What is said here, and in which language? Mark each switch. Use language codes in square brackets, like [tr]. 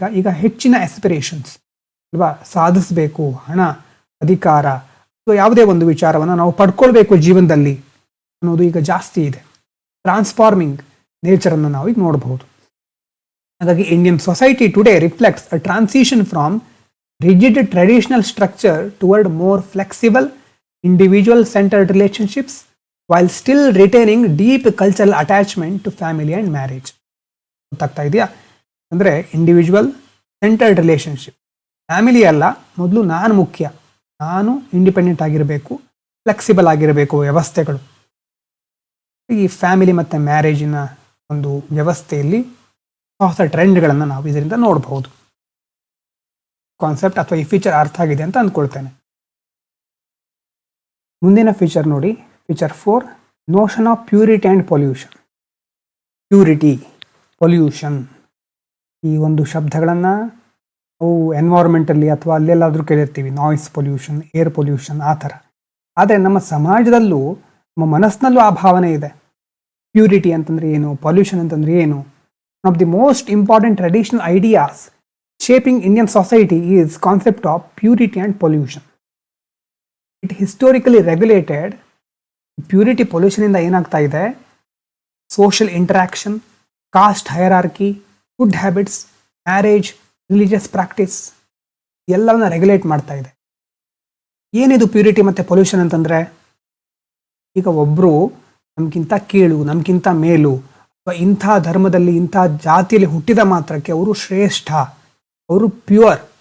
[kn] ಈಗ ಹೆಚ್ಚಿನ ಆಸ್ಪಿರೇಷನ್ಸ್ ಅಲ್ವಾ, ಸಾಧಿಸಬೇಕು, ಹಣ, ಅಧಿಕಾರ ಅಥವಾ ಯಾವುದೇ ಒಂದು ವಿಚಾರವನ್ನು ನಾವು ಪಡ್ಕೊಳ್ಬೇಕು ಜೀವನದಲ್ಲಿ ಅನ್ನೋದು ಈಗ ಜಾಸ್ತಿ ಇದೆ. ಟ್ರಾನ್ಸ್ಫಾರ್ಮಿಂಗ್ ನೇಚರನ್ನು ನಾವು ಈಗ ನೋಡಬಹುದು. ಹಾಗಾಗಿ [en] Indian society today reflects a transition from rigid traditional structure toward more flexible, individual centered relationships while still retaining deep cultural attachment to family and marriage. [kn] ಗೊತ್ತಾಗ್ತಾ ಇದೆಯಾ? ಅಂದರೆ ಇಂಡಿವಿಜುವಲ್ ಸೆಂಟರ್ಡ್ ರಿಲೇಷನ್ಶಿಪ್, ಫ್ಯಾಮಿಲಿ ಅಲ್ಲ, ಮೊದಲು ನಾನು ಮುಖ್ಯ, ನಾನು ಇಂಡಿಪೆಂಡೆಂಟ್ ಆಗಿರಬೇಕು, flexible ಆಗಿರಬೇಕು ವ್ಯವಸ್ಥೆಗಳು. ಈ ಫ್ಯಾಮಿಲಿ ಮತ್ತು ಮ್ಯಾರೇಜಿನ ಒಂದು ವ್ಯವಸ್ಥೆಯಲ್ಲಿ ಹೊಸ ಟ್ರೆಂಡ್ಗಳನ್ನು ನಾವು ಇದರಿಂದ ನೋಡಬಹುದು. ಕಾನ್ಸೆಪ್ಟ್ ಅಥವಾ ಈ ಫೀಚರ್ ಅರ್ಥ ಆಗಿದೆ ಅಂತ ಅಂದ್ಕೊಳ್ತೇನೆ. ಮುಂದಿನ ಫೀಚರ್ ನೋಡಿ, feature 4, notion of purity and pollution. Purity, pollution, ಈ ಒಂದು ಶಬ್ದಗಳನ್ನು ನಾವು ಎನ್ವೈರ್ಮೆಂಟಲ್ಲಿ ಅಥವಾ ಅಲ್ಲೆಲ್ಲಾದರೂ ಕೇಳಿರ್ತೀವಿ, ನಾಯ್ಸ್ ಪೊಲ್ಯೂಷನ್, ಏರ್ ಪೊಲ್ಯೂಷನ್, ಆ ಥರ. ಆದರೆ ನಮ್ಮ ಸಮಾಜದಲ್ಲೂ ನಮ್ಮ ಮನಸ್ಸಿನಲ್ಲೂ ಆ ಭಾವನೆ ಇದೆ. ಪ್ಯೂರಿಟಿ ಅಂತಂದರೆ ಏನು, ಪೊಲ್ಯೂಷನ್ ಅಂತಂದರೆ ಏನು? [en] One of the most important traditional ideas shaping Indian society is concept of purity and pollution. It historically regulated. [kn] Purity pollution ಇಂದ ಏನಾಗ್ತಾ ಇದೆ, social interaction, cost hierarchy, food habits, marriage, religious practice ಎಲ್ಲವನ್ನ regulate ಮಾಡ್ತಾ ಇದೆ. ಏನಿದು purity ಮತ್ತು pollution ಅಂತಂದರೆ, ಈಗ ಒಬ್ಬರು ನಮಗಿಂತ ಕೀಳು, ನಮಗಿಂತ ಮೇಲು, ಅಥವಾ ಇಂಥ ಧರ್ಮದಲ್ಲಿ ಇಂಥ ಜಾತಿಯಲ್ಲಿ ಹುಟ್ಟಿದ ಮಾತ್ರಕ್ಕೆ ಅವರು ಶ್ರೇಷ್ಠ, ಅವರು ಪ್ಯೂರ್.